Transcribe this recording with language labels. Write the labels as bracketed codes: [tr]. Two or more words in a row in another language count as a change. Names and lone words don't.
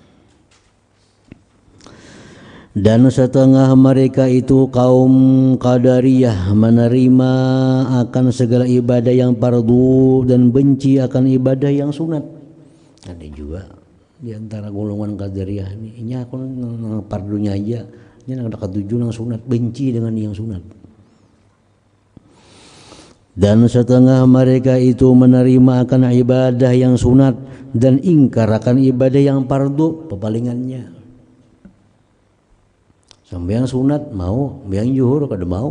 [id] Dan setengah mereka itu kaum Qadariyah menerima akan segala ibadah yang fardu dan benci akan ibadah yang sunat. [bjn] Ada juga di antara golongan Qadariyah ini aku nang fardunya aja, ini nang katujuh nang sunat, [id] benci dengan yang sunat. Dan setengah mereka itu menerima akan ibadah yang sunat dan ingkar akan ibadah yang fardu, pepalingannya. [bjn] Sampai yang sunat mau, yang zuhur kada mau.